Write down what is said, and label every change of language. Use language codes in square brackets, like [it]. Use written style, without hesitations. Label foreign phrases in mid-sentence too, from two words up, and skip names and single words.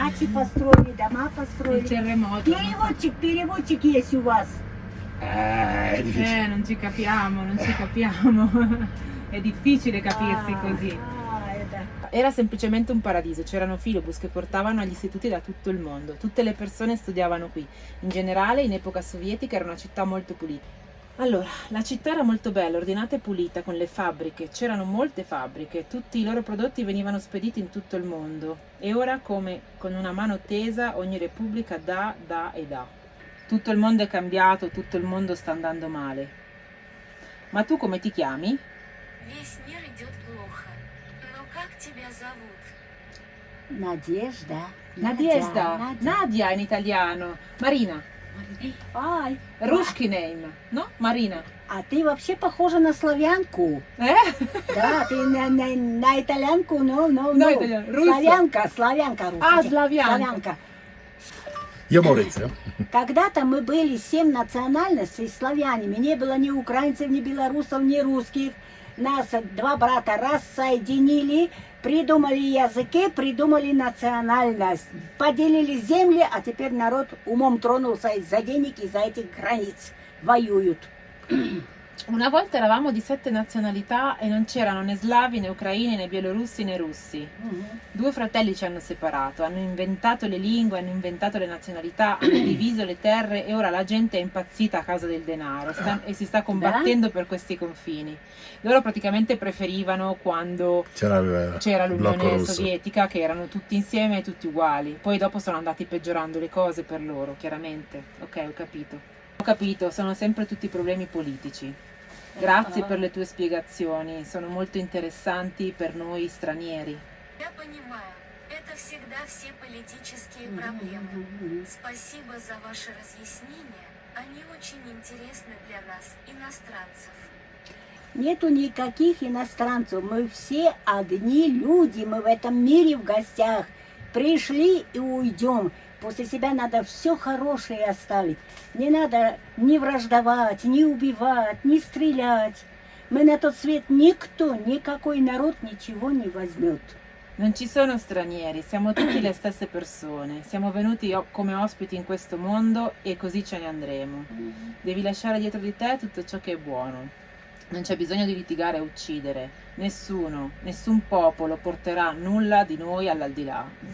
[ru] построили, дома построили. [it] terremoto. [ru] Переводчик есть у вас. [it] È difficile. Non ci capiamo, non ci capiamo. È difficile capirsi così. [ru] Это. [it] Era semplicemente un paradiso, c'erano filobus che portavano agli istituti da tutto il mondo, tutte le persone studiavano qui. In generale, in epoca sovietica era una città molto pulita. Allora, la città era molto bella, ordinata e pulita, con le fabbriche, c'erano molte fabbriche, tutti i loro prodotti venivano spediti in tutto il mondo. E ora, come con una mano tesa, ogni repubblica dà e dà. Tutto il mondo è cambiato, tutto il mondo sta andando male. Ma tu come ti chiami? [ru] Весь мир идет плохо. Но как тебя зовут? Надежда. [it] Nadezhda, Nadia in italiano, Marina, [ru] Ай, [en] Ruski name, no? Marina. [ru] а ты вообще похожа на славянку. Да, ты на итальянку, [it] No, italiano, russo. [ru] Славянка русская. Ah, славянка. [it] Io Maurizio. [ru] Когда-то мы были 7 национальностей славянами. Не было ни украинцев, ни белорусов, ни русских. Нас 2 брата раз соединили, придумали языки, придумали национальность. Поделили земли, а теперь народ умом тронулся из-за денег, из-за этих границ. Воюют. [it] Una volta eravamo di 7 nazionalità e non c'erano né slavi, né ucraini, né bielorussi, né russi. 2 fratelli ci hanno separato, hanno inventato le lingue, hanno inventato le nazionalità, hanno diviso le terre e ora la gente è impazzita a causa del denaro e si sta combattendo per questi confini. Loro praticamente preferivano quando c'era il blocco l'Unione russo. Sovietica, che erano tutti insieme e tutti uguali. Poi dopo sono andati peggiorando le cose per loro, chiaramente. Ok, ho capito. Ho capito, sono sempre tutti problemi politici. Grazie per le tue spiegazioni, sono molto interessanti per noi stranieri. [ru] Я понимаю, это всегда все политические проблемы. Спасибо за ваши разъяснения, они очень интересны для нас, иностранцев. Нету никаких иностранцев. Мы все одни люди. Мы в этом мире в гостях. Пришли и уйдем. После себя надо все хорошее оставить. Не надо ни враждовать, ни убивать, ни стрелять. Мы на тот свет никто, никакой народ ничего не возьмет. [it] Non ci sono stranieri, siamo tutti le stesse persone, siamo venuti come ospiti in questo mondo e così ce ne andremo. Devi lasciare dietro di te tutto ciò che è buono. Non c'è bisogno di litigare e uccidere. Nessuno, nessun popolo porterà nulla di noi all'aldilà.